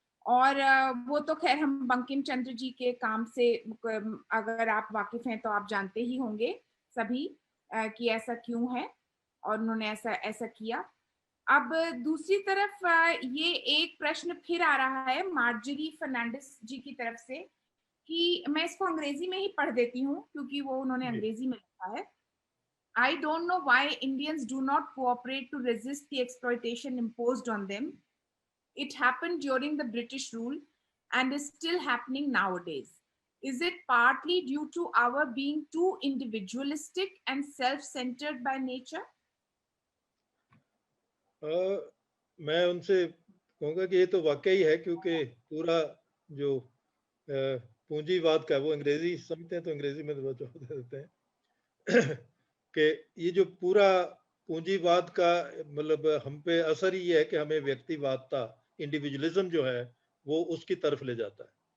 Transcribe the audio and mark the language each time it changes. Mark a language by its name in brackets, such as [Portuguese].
[Hindi] और वो तो खैर हम बंकिम चंद्र जी के काम से, अगर आप वाकिफ हैं तो आप जानते ही होंगे सभी कि ऐसा क्यों है और उन्होंने ऐसा ऐसा किया। अब दूसरी तरफ ये एक प्रश्न फिर आ रहा है मार्जरी फर्नांडिस जी की तरफ से, कि मैं इसको अंग्रेजी में ही पढ़ देती हूँ क्योंकि वो उन्होंने जी। अंग्रेजी में लिखा है। [English] I don't know why Indians do not cooperate to resist the exploitation imposed on them. It happened during the British rule and is still happening nowadays. Is it partly due to our being too individualistic and self-centered by nature? [Hindi] मैं उनसे कहूँगा कि ये तो वाकई है, क्योंकि पूरा जो पूंजीवाद का, वो अंग्रेजी समझते हैं तो अंग्रेजी में जवाब दे देते हैं कि ये जो पूरा पूंजीवाद का मतलब हम पे असर ही है कि हमें व्यक्तिवादता, इंडिविजुअलिज्म जो है वो उसकी तरफ ले जाता है।